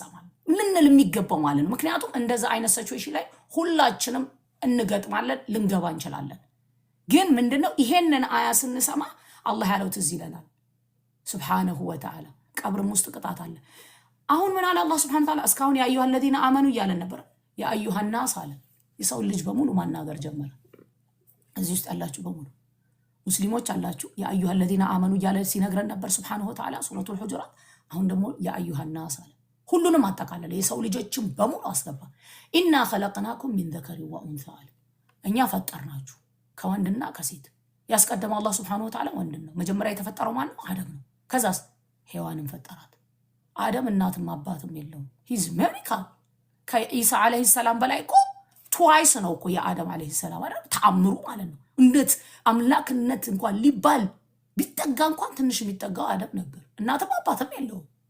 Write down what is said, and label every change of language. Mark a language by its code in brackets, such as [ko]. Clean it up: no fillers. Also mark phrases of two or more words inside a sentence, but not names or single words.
[am] ማለት ልንል የሚገባው ማለት ነው ምክንያቱም እንደዛ አይነት ሲቹዌሽን ላይ ሁላችንም እንገጥማለን ልንገባ እንችላለን ግን ምንድነው ይሄንን አያ ስንሰማ አላህ ያለው ትዝ ይለናል [ar] سبحانه وتعالى [am] ቀብርም ውስጥ ቅጣት አለ አሁን ምን አለ አላህ [ar] سبحانه وتعالى [am] እስካሁን [ar] يا أيها الذين آمنوا [am] እያለ ነበር [ar] يا أيها الناس [am] አለ የሰው ልጅ በሙሉ ማናገር ጀመረ እዚህ ውስጥ ያላችሁ በሙሉ ሙስሊሞች አላችሁ [ar] يا أيها الذين آمنوا [am] እያለ ሲነግረን ነበር [ar] سبحانه وتعالى [am] ሱረቱል ሁጁራት አሁን ደግሞ ያ [ar] أيها الناس [am] አለ ሁሉንም አጠቃለለ የሰው ልጆችም በሙሉ አስገባ [ar] إنا خلقناكم من ذكر وأنثى [am] እኛ ፈጠርናችሁ ከወንድና ከሴት ያስቀደመው አላህ [ar] سبحانه وتعالى [am] ወንድ ነው መጀመሪያ የተፈጠረው ማን ነው አደም ነው ከዛስ ሔዋንን ፈጠራት አደም እናትም አባትም የለውም [en] his miracle [am] ከኢሳ [ar] عليه السلام [am] በላይ እኮ twice ነው እኮ የአደም [ar] عليه السلام [am] አይደል ተአምሩ ማለት ነው እንዴት አምላክነት እንኳን ሊባል ቢጠጋ እንኳን ትንሽ የሚጠጋው አደም ነበር እናትም አባትም የለውም